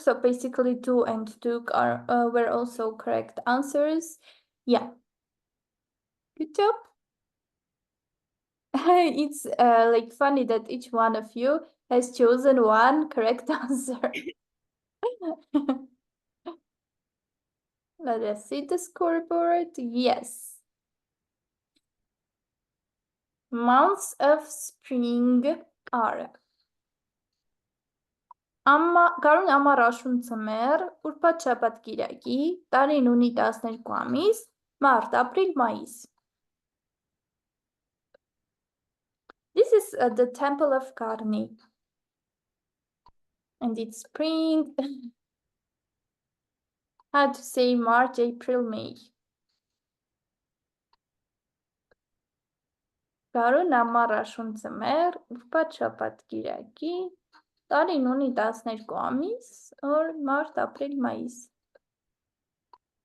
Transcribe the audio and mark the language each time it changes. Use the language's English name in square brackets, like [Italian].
[English] So basically tu and tuk were also correct answers. Yeah. Good job. It's like funny that each one of you has chosen one correct answer. Let us see the scoreboard. Yes. Months of spring are [Armenian] Գարուն ամառ աշուն ցմեռ, ուրբաթ շաբաթ կիրակի, տարին ունի 12 ամիս, մարտ, ապրիլ, մայիս. [English] This is the temple of Karni. And it's spring. How to say March, April, May. [Armenian] Գարուն ամառ աշուն ցմեռ, ուրբաթ շաբաթ կիրակի, տարին ունի 12 ամիս, or մարտ, ապրիլ, մայիս.